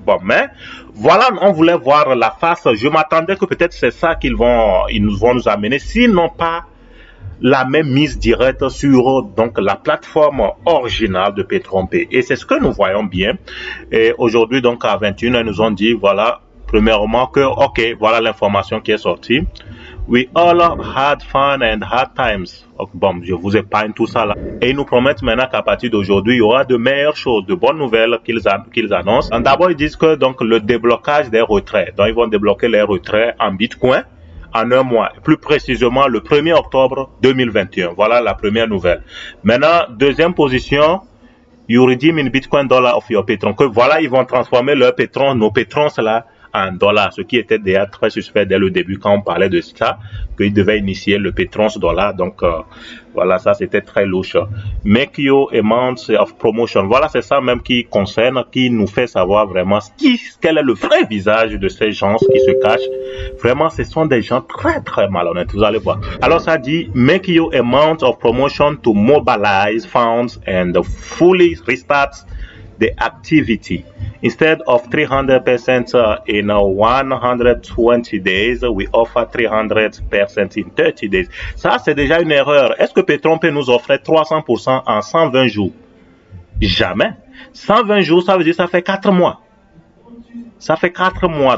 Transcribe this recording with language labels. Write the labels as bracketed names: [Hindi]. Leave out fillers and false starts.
[French] Bon, mais voilà, on voulait voir la face. Je m'attendais que peut-être c'est ça ils nous vont nous amener. S'ils n'ont pas la même mise directe sur donc la plateforme originale de Petron-P. Et c'est ce que nous voyons bien. Et aujourd'hui, donc à 21h, ils nous ont dit, voilà, premièrement que, ok, voilà l'information qui est sortie. [English] We all had fun and hard times. [French] Bon, je vous épargne tout ça là. Et ils nous promettent maintenant qu'à partir d'aujourd'hui, il y aura de meilleures choses, de bonnes nouvelles qu'ils annoncent. D'abord, ils disent que donc le déblocage des retraits. Donc, ils vont débloquer les retraits en Bitcoin en 1 mois, plus précisément le 1er octobre 2021. Voilà la première nouvelle. Maintenant, deuxième position, [English] you redeem in Bitcoin dollar of your patron. [French] Que voilà, ils vont transformer leur patron, nos patrons là, en dollars, ce qui était déjà très suspect dès le début quand on parlait de ça, qu'ils devaient initier le Petrons dollar. Donc, voilà, ça c'était très louche. [English] Make your amount of promotion. [French] Voilà, c'est ça même qui concerne, qui nous fait savoir vraiment quel est le vrai visage de ces gens qui se cachent. Vraiment, ce sont des gens très très malhonnêtes, vous allez voir. Alors, ça dit, [English] make your amount of promotion to mobilize funds and fully restart the activity. Instead of 300% in 120 days, we offer 300% in 30 days. [French] Ça, c'est déjà une erreur. Est-ce que Petron-P nous offrait 300% en 120 jours? Jamais. 120 jours, ça veut dire ça fait 4 mois. Ça fait 4 mois.